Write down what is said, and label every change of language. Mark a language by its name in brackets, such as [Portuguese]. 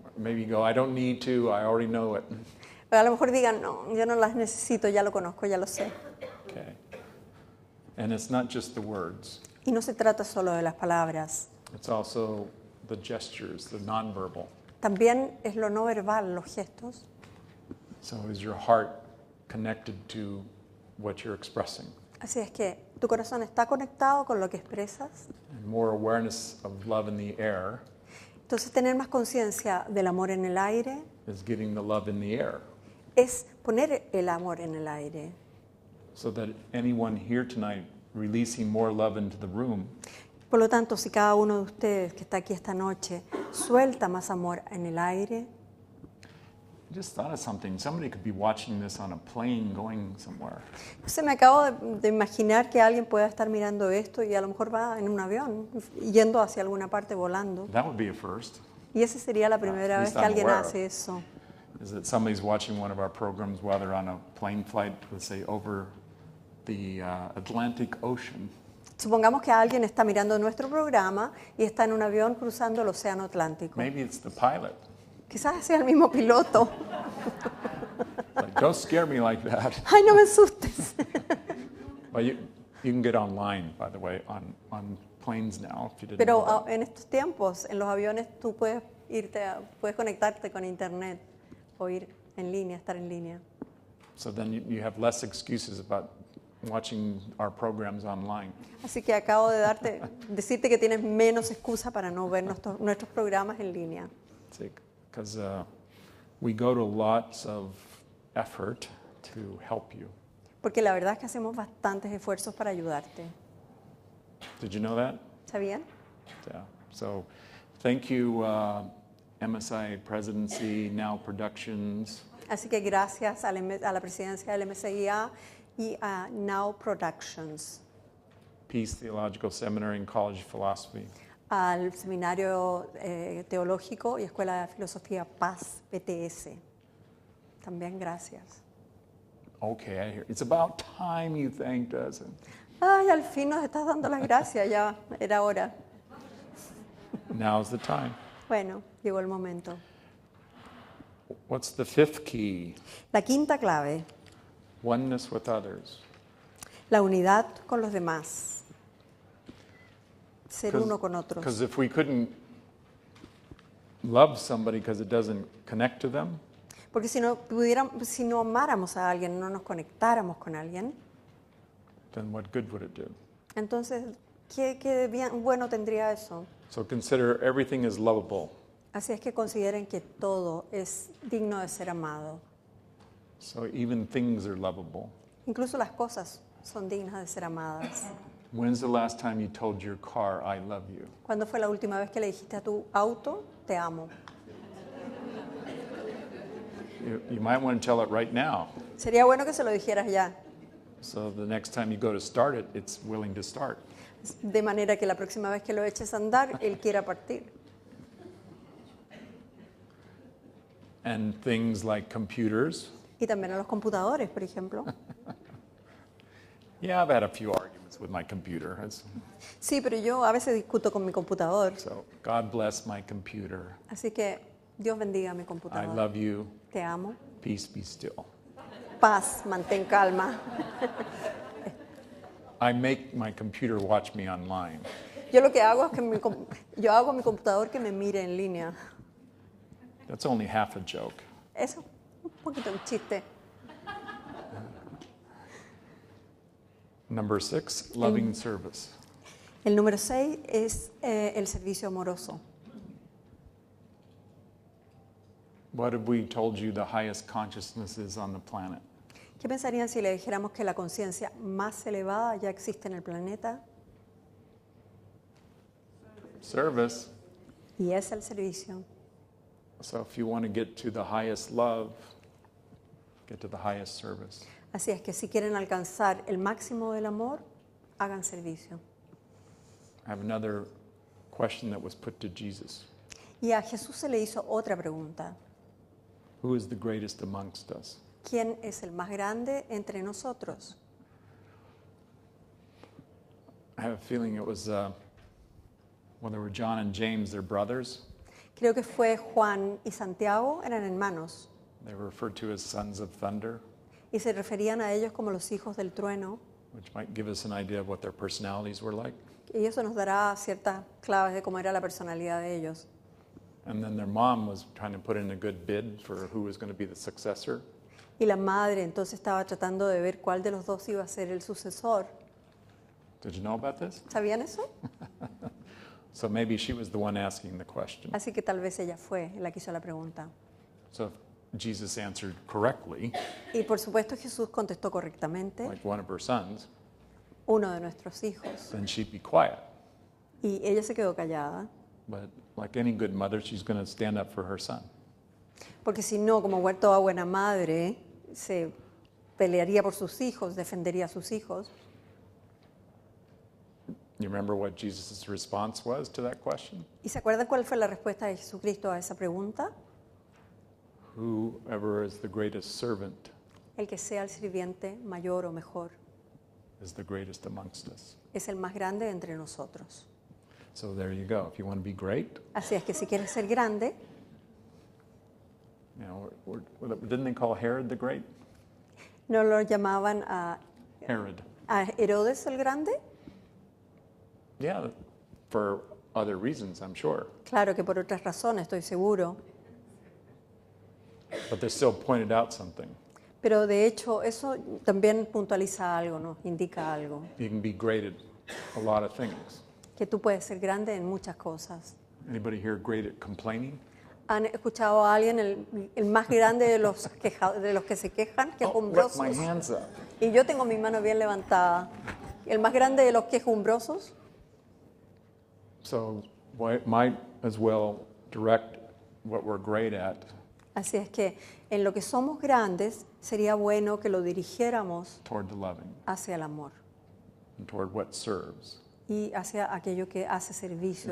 [English] Maybe you go, I don't need to, I already know it. [Spanish] A lo mejor digan, no, yo no las necesito, ya lo conozco, ya lo sé. [English] Okay. And it's not just the words. [Spanish] Y no se trata solo de las palabras, [English] It's also the gestures, the nonverbal. [Spanish] también es lo no verbal, los gestos. [English] So is your heart connected to what you're expressing? [Spanish] Así es que tu corazón está conectado con lo que expresas. [English] And more awareness of love in the air [Spanish] Entonces tener más conciencia del amor en el aire [English] is getting the love in the air. [Spanish] es poner el amor en el aire. [English] So that anyone here tonight releasing more love into the room [Spanish] Por lo tanto, si cada uno de ustedes que está aquí esta noche suelta más amor en el aire, [English] I just thought of something. Somebody could be watching this on a plane going somewhere. [Spanish] se me acabo de imaginar que alguien pueda estar mirando esto y a lo mejor va en un avión yendo hacia alguna parte volando. [English] That would be a first. [Spanish] Y esa sería la primera [English] At [Spanish] vez [English] least [Spanish] que [English] I'm [Spanish] alguien [English] aware of. [Spanish] hace eso. [English] Is that somebody's watching one of our programs while they're on a plane flight, let's say, over the Atlantic Ocean. [Spanish] Supongamos que alguien está mirando nuestro programa y está en un avión cruzando el Océano Atlántico. [English] Maybe it's the pilot. [Spanish] Quizás sea el mismo piloto. [English] Like, don't scare me like that. [Spanish] Ay, no me asustes. [English] Well, you can get online, by the way, on planes now, if you didn't [Spanish] Pero [English] know that. [Spanish] en estos tiempos, en los aviones, tú puedes puedes conectarte con internet o ir en línea, estar en línea. [English] So then you have less excuses about watching our programs online. [Spanish] Así que acabo de decirte que tienes menos excusa para no ver nuestros programas en línea. [English] Because we go to lots of effort to help you. [Spanish] Porque la verdad es que hacemos bastantes esfuerzos para ayudarte. [English] Did you know that? [Spanish] ¿Sabían? [English] Yeah. So thank you, MSI Presidency, Now Productions, [Spanish] Así que gracias a la presidencia del MSIA y a Now Productions, [English] Peace Theological Seminary and College of Philosophy, [Spanish] al Seminario Teológico y Escuela de Filosofía Paz, PTS. También gracias. [English] Okay, I hear. It's about time you thanked us. [Spanish] Ay, al fin nos estás dando las gracias, ya era hora. [English] Now's the time. [Spanish] Bueno, llegó el momento. [English] What's the fifth key? [Spanish] La quinta clave, [English] Oneness with others. [Spanish] la unidad con los demás. Ser uno con otros. [English] Because if we couldn't love somebody because it doesn't connect to them, [Spanish] Porque si no amáramos a alguien, no nos conectáramos con alguien, [English] then what good would it do? [Spanish] entonces, ¿Qué bien bueno tendría eso? [English] So consider everything is lovable. [Spanish] Así es que consideren que todo es digno de ser amado. [English] So even things are lovable. [Spanish] Incluso las cosas son dignas de ser amadas. [English] When's the last time you told your car, I love you? [Spanish] ¿Cuándo fue la última vez que le dijiste a tu auto, te amo? [English] You might want to tell it right now. [Spanish] Sería bueno que se lo dijeras ya, [English] So the next time you go to start it, it's willing to start. [Spanish] de manera que la próxima vez que lo eches a andar, él quiera partir. [English] And things like computers. [Spanish] Y también a los computadores, por ejemplo. [English] Yeah, I've had a few arguments with my computer. [Spanish] Sí, pero yo a veces discuto con mi computador. [English] So God bless my computer. [Spanish] Así que Dios bendiga mi [English] I [Spanish] computador. [English] love you. [Spanish] Te amo. [English] Peace, be still. [Spanish] Paz, mantén calma. [English] I make my computer watch me online. [Spanish] Yo lo que hago es que yo hago a mi computador que me mire en línea. [English] That's only half a joke. [Spanish] Eso es un poquito un chiste. [English] Number 6, loving service. [Spanish] El número 6 es el servicio amoroso. [English] What have we told you the highest consciousness is on the planet? [Spanish] ¿Qué pensarían si le dijéramos que la conciencia más elevada ya existe en el planeta? [English] Service. [Spanish] Y es el servicio. [English] So if you want to get to the highest love, get to the highest service. [Spanish] Así es que si quieren alcanzar el máximo del amor, hagan servicio. [English] I have another question that was put to Jesus. [Spanish] Y a Jesús se le hizo otra pregunta. [English] Who is the greatest amongst us? [Spanish] ¿Quién es el más grande entre nosotros? [English] I have a feeling it was when there were John and James, their brothers. [Spanish] Creo que fue Juan y Santiago, eran hermanos, [English] They were referred to as sons of thunder, [Spanish] y se referían a ellos como los hijos del trueno. [English] which might give us an idea of what their personalities were like. [Spanish] Y eso nos dará ciertas claves de cómo era la personalidad de ellos. [English] And then their mom was trying to put in a good bid for who was going to be the successor. [Spanish] Y la madre entonces estaba tratando de ver cuál de los dos iba a ser el sucesor. [English] Did you know about this? [Spanish] ¿Sabían eso? [English] So maybe she was the one asking the question. [Spanish] Así que tal vez ella fue la que hizo la pregunta. [English] So if Jesus answered correctly, [Spanish] Y por supuesto Jesús contestó correctamente, [English] like one of her sons, [Spanish] uno de nuestros hijos. [English] then she'd be quiet. [Spanish] Y ella se quedó callada, [English] But like any good mother, she's going to stand up for her son. [Spanish] porque si no, como toda buena madre, se pelearía por sus hijos, defendería a sus hijos. [English] You remember what Jesus' response was to that question? [Spanish] ¿Y se acuerdan cuál fue la respuesta de Jesucristo a esa pregunta? [English] Whoever is the greatest servant [Spanish] El que sea el sirviente mayor o mejor [English] is the greatest amongst us. [Spanish] es el más grande entre nosotros. [English] So there you go. If you want to be great, [Spanish] Así es que si quieres ser grande, [English] you know, didn't they call Herod the Great? [Spanish] ¿no lo llamaban a Herodes el Grande? [English] Yeah, for other reasons, I'm sure. [Spanish] Claro que por otras razones, estoy seguro. [English] But they still pointed out something. [Spanish] Pero de hecho eso también puntualiza algo, ¿no? Indica algo. [English] You can be great at a lot of things. [Spanish] Que tú puedes ser grande en muchas cosas. [English] Anybody here great at complaining? [Spanish] ¿Han escuchado a alguien, el más grande de los que se quejan, [English] Let [Spanish] quejumbrosos? [English] my hands up. [Spanish] Y yo tengo mi mano bien levantada. El más grande de los quejumbrosos. [English] So might as well direct what we're great at [Spanish] Así es que en lo que somos grandes sería bueno que lo dirigiéramos [English] toward the loving [Spanish] hacia el amor [English] and toward what serves. [Spanish] y hacia aquello que hace servicio,